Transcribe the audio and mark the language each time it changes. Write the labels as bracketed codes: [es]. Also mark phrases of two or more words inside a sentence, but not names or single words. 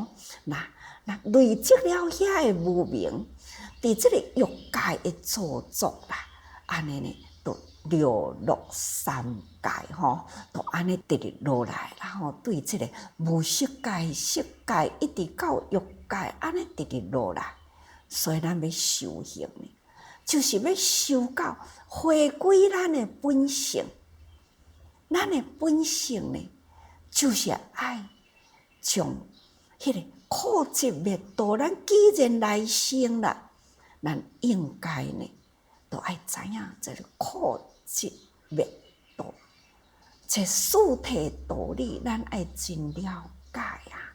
[nan] 那累积了遐个无明，伫即个欲界的造作啦，安尼呢，就流落三界吼，就安尼直直落来，然后对即个无色界、色界一直到欲界，安尼直直落来。所以咱要修行呢，就是要修到回归咱的本性。咱的本性呢，就是爱将迄个苦集灭道，咱既然来生啦，咱应该呢，都爱知影这个苦集灭道，这四谛道理，咱爱真了解啊。